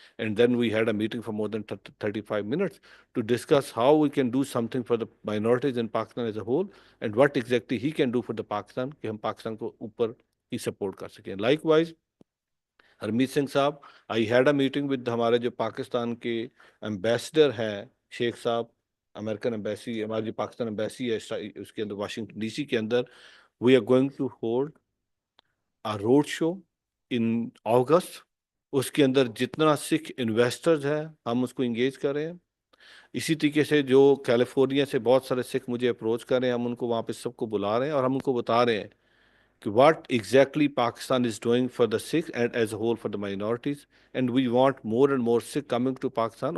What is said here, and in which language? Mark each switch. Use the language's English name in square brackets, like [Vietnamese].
[English] and then we had a meeting for more than 35 minutes to discuss how we can do something for the minorities in Pakistan as a whole, and what exactly he can do for the Pakistan [Urdu] کہ ہم پاکستان کو اوپر ہی support کر سکیں. [English] likewise Harmeet Singh Sahib, I had a meeting with [Urdu] ہمارے جو پاکستان کے ایمبیسڈر ہیں شیخ صاحب، امریکن ایمبیسی، ہماری جو پاکستان ایمبیسی ہے اس کے اندر واشنگٹن ڈی سی کے اندر. [English] We are going to hold a road show in August. [Urdu] اس کے اندر جتنا سکھ انویسٹرز ہیں ہم اس کو انگیج کر رہے ہیں. اسی طریقے سے جو کیلیفورنیا سے بہت سارے سکھ مجھے اپروچ کر رہے ہیں، ہم ان کو وہاں پہ سب کو بلا رہے ہیں اور ہم ان کو بتا رہے ہیں کہ [English] what exactly Pakistan is doing for the Sikhs and as a whole for the minorities, and we want more and more Sikh coming to Pakistan.